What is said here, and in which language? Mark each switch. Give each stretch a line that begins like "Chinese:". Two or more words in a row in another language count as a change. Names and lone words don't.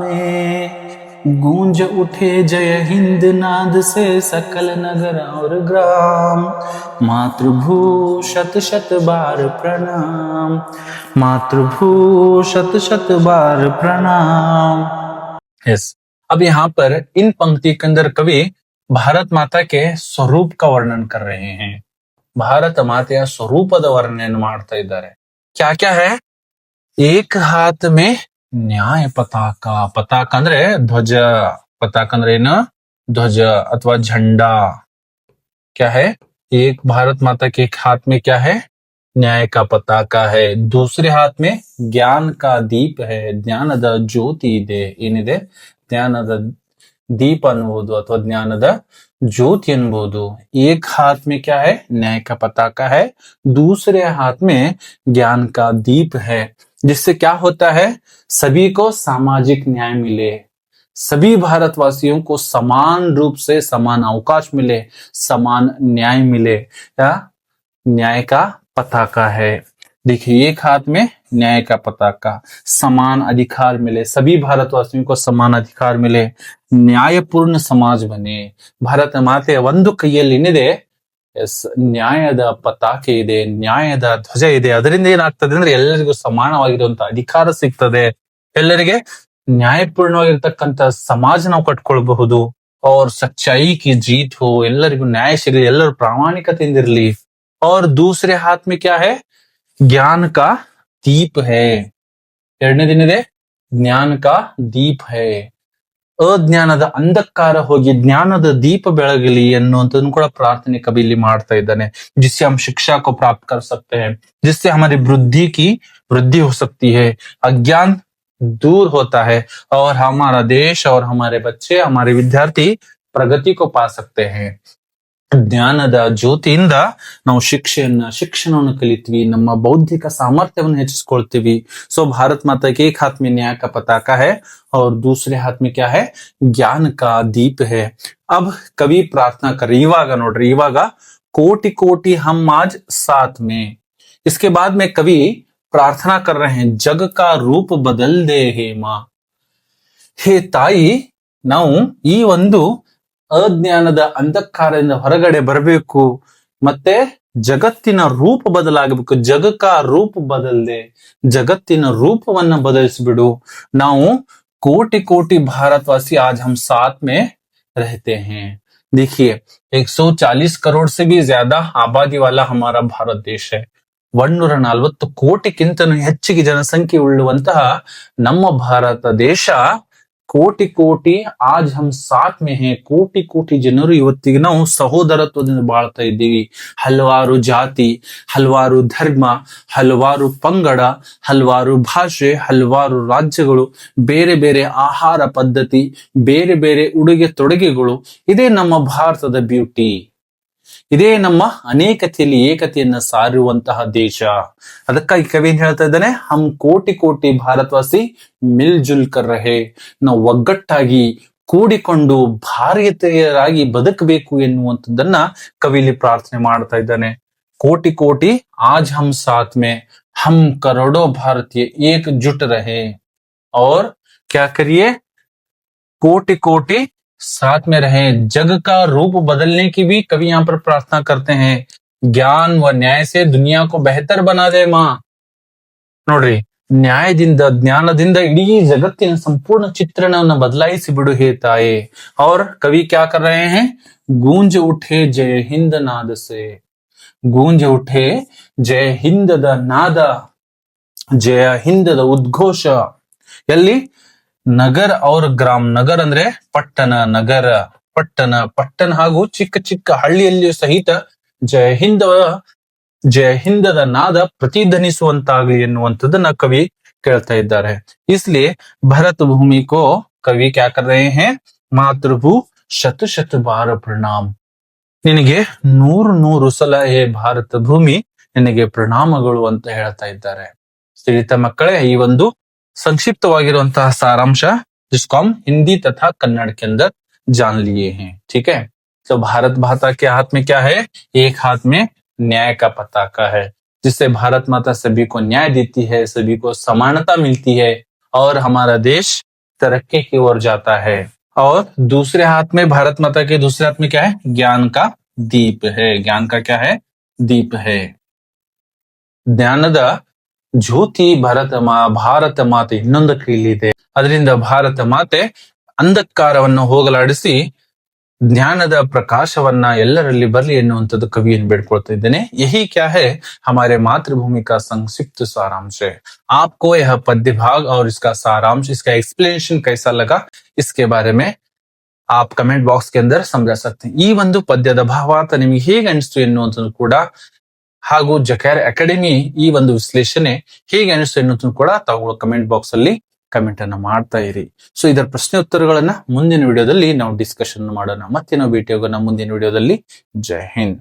Hindi: में, गूंज उठे जय हिंद नाद से सकल नगर और ग्राम, मातृभू शत बार प्रणाम, मातृभू शत बार प्रणाम। यस, अब यहाँ पर इन पंक्ति के अंदर कवि भारत माता के स्वरूप का वर्णन कर रहे हैं।
Kannada: ಭಾರತ ಮಾತೆಯ ಸ್ವರೂಪದ ವರ್ಣನೆ ಮಾಡ್ತಾ ಇದ್ದಾರೆ।
Hindi: क्या क्या है, एक हाथ में न्याय पताका,
Kannada: ಪತಾಕ ಅಂದ್ರೆ ಧ್ವಜ, ಪತಾಕ ಅಂದ್ರೆ ಏನು, ಧ್ವಜ ಅಥವಾ झंडा।
Hindi: क्या है, एक भारत माता के एक हाथ में क्या है, न्याय का पताका है, दूसरे हाथ में ज्ञान का दीप है,
Kannada: ಜ್ಞಾನದ ಜ್ಯೋತಿ ಇದೆ। ಏನಿದೆ, ಜ್ಞಾನದ ದೀಪ ಅನ್ಬಹುದು ಅಥವಾ ಜ್ಞಾನದ
Hindi: ज्योति अनुभव। एक हाथ में क्या है, न्याय का पताका है, दूसरे हाथ में ज्ञान का दीप है, जिससे क्या होता है, सभी को सामाजिक न्याय मिले, सभी भारतवासियों को समान रूप से समान अवकाश मिले, समान न्याय मिले, या न्याय का पताका है। देखिए, एक हाथ में न्याय का पताका, समान अधिकार मिले, सभी भारतवासियों को समान अधिकार मिले, न्यायपूर्ण समाज बने।
Kannada: ಭಾರತ ಮಾತೆಯ ಒಂದು ಕೈಯಲ್ಲಿ ಏನಿದೆ, ಎಸ್, ನ್ಯಾಯದ ಪತಾಕೆ ಇದೆ, ನ್ಯಾಯದ ಧ್ವಜ ಇದೆ। ಅದರಿಂದ ಏನಾಗ್ತದೆ ಅಂದ್ರೆ ಎಲ್ಲರಿಗೂ ಸಮಾನವಾಗಿರುವಂತಹ ಅಧಿಕಾರ ಸಿಗ್ತದೆ, ಎಲ್ಲರಿಗೆ ನ್ಯಾಯಪೂರ್ಣವಾಗಿರ್ತಕ್ಕಂಥ ಸಮಾಜ ನಾವು ಕಟ್ಕೊಳ್ಬಹುದು।
Hindi: और सच्चाई की जीत हो,
Kannada: ಎಲ್ಲರಿಗೂ ನ್ಯಾಯ ಸಿಗಲಿ, ಎಲ್ಲರೂ ಪ್ರಾಮಾಣಿಕತೆಯಿಂದ ಇರಲಿ,
Hindi: और दूसरे हाथ में क्या है? ज्ञान का दीप है। ಎರಡನೇದೇನಿದೆ? ज्ञान का दीप है।
Kannada: ಅಜ್ಞಾನದ ಅಂಧಕಾರ ಹೋಗಿ ಜ್ಞಾನದ ದೀಪ ಬೆಳಗಲಿ ಅನ್ನುವಂಥದ್ದನ್ನು ಕೂಡ ಪ್ರಾರ್ಥನೆ कवि ಇಲ್ಲಿ ಮಾಡ್ತಾ ಇದ್ದಾನೆ।
Hindi: जिससे हम शिक्षा को प्राप्त कर सकते हैं, जिससे हमारी बुद्धि की वृद्धि हो सकती है, अज्ञान दूर होता है और हमारा देश और हमारे बच्चे, हमारे विद्यार्थी प्रगति को पा सकते हैं।
Kannada: ಜ್ಞಾನದ ಜ್ಯೋತಿಯಿಂದ ನಾವು ಶಿಕ್ಷಣವನ್ನು ಕಲಿತೀವಿ, ನಮ್ಮ ಬೌದ್ಧಿಕ ಸಾಮರ್ಥ್ಯವನ್ನು ಹೆಚ್ಚಿಸ್ಕೊಳ್ತೀವಿ।
Hindi: सो भारत माता के एक हाथ में न्याय का पताका है और दूसरे हाथ में क्या है? ज्ञान का दीप है। अब कवि प्रार्थना कर रही,
Kannada: ಈವಾಗ ನೋಡ್ರಿ, ಈವಾಗ
Hindi: कोटि कोटि हम आज साथ में। इसके बाद में कवि प्रार्थना कर रहे हैं, जग का रूप बदल दे हे माँ। हे ताई,
Kannada: ನಾವು ಈ ಒಂದು ಅಜ್ಞಾನದ ಅಂಧಕಾರದಿಂದ ಹೊರಗಡೆ ಬರಬೇಕು, ಮತ್ತೆ ಜಗತ್ತಿನ ರೂಪ ಬದಲಾಗಬೇಕು।
Hindi: जग का रूप बदल दे,
Kannada: ಜಗತ್ತಿನ ರೂಪವನ್ನ ಬದಲಿಸಿಬಿಡು।
Hindi: ನಾವು कोटि कोटि भारतवासी आज हम साथ में रहते हैं। देखिए 140 करोड़ से भी ज्यादा आबादी वाला हमारा भारत देश है।
Kannada: 140 ಕೋಟಿಗಿಂತನೂ ಹೆಚ್ಚಿಗೆ ಜನಸಂಖ್ಯೆ ಉಳ್ಳುವಂತಹ ನಮ್ಮ ಭಾರತ ದೇಶ ಕೋಟಿ ಕೋಟಿ
Hindi: आज हम साथ में हैं।
Kannada: ಕೋಟಿ ಕೋಟಿ ಜನರು ಇವತ್ತಿಗೆ ನಾವು ಸಹೋದರತ್ವದಿಂದ ಬಾಳ್ತಾ ಇದ್ದೀವಿ। ಹಲವಾರು ಜಾತಿ, ಹಲವಾರು ಧರ್ಮ, ಹಲವಾರು ಪಂಗಡ, ಹಲವಾರು ಭಾಷೆ, ಹಲವಾರು ರಾಜ್ಯಗಳು, ಬೇರೆ ಬೇರೆ ಆಹಾರ ಪದ್ಧತಿ, ಬೇರೆ ಬೇರೆ ಉಡುಗೆ ತೊಡುಗೆಗಳು, ಇದೇ ನಮ್ಮ ಭಾರತದ ಬ್ಯೂಟಿ, ಇದೇ ನಮ್ಮ ಅನೇಕತೆಯಲ್ಲಿ ಏಕತೆಯನ್ನ ಸಾರುವಂತಹ ದೇಶ। ಅದಕ್ಕಾಗಿ ಕವಿ ಏನ್ ಹೇಳ್ತಾ ಇದ್ದಾನೆ?
Hindi: हम कोटि कोटि भारतवासी मिल जुल कर रहे,
Kannada: ನಾವು ಒಗ್ಗಟ್ಟಾಗಿ ಕೂಡಿಕೊಂಡು ಭಾರತೀಯರಾಗಿ ಬದುಕಬೇಕು ಎನ್ನುವಂಥದ್ದನ್ನ ಕವಿಲಿ ಪ್ರಾರ್ಥನೆ ಮಾಡ್ತಾ ಇದ್ದಾನೆ।
Hindi: कोटि कोटि आज हम साथ में, हम करोड़ो भारतीय एकजुट रहे और क्या करिए? कोटि कोटि साथ में रहे। जग का रूप बदलने की भी कवि यहाँ पर प्रार्थना करते हैं। ज्ञान व न्याय से दुनिया को बेहतर बना दे माँ।
Kannada: ನೋಡ್ರಿ, ನ್ಯಾಯದಿಂದ ಜ್ಞಾನದಿಂದ ಇಡೀ ಜಗತ್ತಿನ ಸಂಪೂರ್ಣ ಚಿತ್ರಣವನ್ನು ಬದಲಾಯಿಸಿ ಬಿಡು ಹೇ ತಾಯೇ।
Hindi: और कवि क्या कर रहे हैं? गूंज उठे जय हिंद नाद से, गूंज उठे जय हिंदದ
Kannada: ನಾದ, ಜಯ ಹಿಂದದ ಉದ್ಘೋಷ। ಎಲ್ಲಿ? ನಗರ और ಗ್ರಾಮ। ನಗರ ಅಂದ್ರೆ ಪಟ್ಟಣ, ನಗರ ಪಟ್ಟಣ, ಪಟ್ಟಣ ಹಾಗೂ ಚಿಕ್ಕ ಚಿಕ್ಕ ಹಳ್ಳಿಯಲ್ಲಿಯೂ ಸಹಿತ ಜಯ ಹಿಂದದ ನಾದ ಪ್ರತಿಧ್ವನಿಸುವಂತಾಗಲಿ ಎನ್ನುವಂಥದ್ದನ್ನ ಕವಿ ಕೇಳ್ತಾ ಇದ್ದಾರೆ।
Hindi: इसलिए भरत भूमि को कवि क्या कर रहे हैं? मातृभू शत शत बार प्रणाम।
Kannada: ನಿನಗೆ ನೂರು ಸಲ ಹೇ ಭಾರತ ಭೂಮಿ, ನಿನಗೆ ಪ್ರಣಾಮಗಳು ಅಂತ ಹೇಳ್ತಾ ಇದ್ದಾರೆ। ಸ್ನೇಹಿತ ಮಕ್ಕಳೇ, ಈ ಒಂದು संक्षिप्तವಾಗಿರುವಂತಹ
Hindi: सारांश जिसको हम हिंदी तथा कन्नड़ के अंदर जान लिए हैं। ठीक है, तो भारत माता के हाथ में क्या है? एक हाथ में न्याय का पताका है, जिससे भारत माता सभी को न्याय देती है, सभी को समानता मिलती है और हमारा देश तरक्की की ओर जाता है। और दूसरे हाथ में, भारत माता के दूसरे हाथ में क्या है? ज्ञान का दीप है। ज्ञान का क्या है? दीप है। ಜ್ಞಾನದ ಜ್ಯೋತಿ ಭಾರತ ಮಾತೆ ಇನ್ನೊಂದು ಕೈಲಿದೆ, ಅದರಿಂದ ಭಾರತ ಮಾತೆ ಅಂಧಕಾರವನ್ನು ಹೋಗಲಾಡಿಸಿ ಜ್ಞಾನದ ಪ್ರಕಾಶವನ್ನ ಎಲ್ಲರಲ್ಲಿ ಬರಲಿ ಎನ್ನುವಂಥದ್ದು ಕವಿಯನ್ನು ಬೇಡ್ಕೊಳ್ತಾ ಇದ್ದೇನೆ। यही क्या है? हमारे मातृभूमि का संक्षिप्त सारांश है। आपको यह पद्य भाग और इसका सारांश, इसका एक्सप्लेनेशन कैसा लगा, इसके बारे में आप
English: comment box
Hindi: के अंदर समझा सकते हैं।
Kannada: ಈ ಒಂದು ಪದ್ಯದ ಭಾವಾರ್ಥ ನಿಮಗೆ ಹೇಗೆ ಅನಿಸ್ತು ಎನ್ನುವಂಥದ್ದು ಕೂಡ, ಹಾಗೂ ಜಕ್ಯಾರ್ ಅಕಾಡೆಮಿ ಈ ಒಂದು ವಿಶ್ಲೇಷಣೆ ಹೇಗೆ ಅನಿಸ್ತು ಎನ್ನುವುದನ್ನು ಕೂಡ ತಾವು
English: comment box
Kannada: ಅಲ್ಲಿ ಕಮೆಂಟ್ ಅನ್ನ ಮಾಡ್ತಾ ಇರಿ। ಸೊ ಇದರ ಪ್ರಶ್ನೆ ಉತ್ತರಗಳನ್ನ ಮುಂದಿನ ವಿಡಿಯೋದಲ್ಲಿ ನಾವು ಡಿಸ್ಕಷನ್ ಮಾಡೋಣ। ಮತ್ತೆ ನಾವು ಭೇಟಿ ಆಗೋಣ ಮುಂದಿನ ವಿಡಿಯೋದಲ್ಲಿ। ಜೈ ಹಿಂದ್।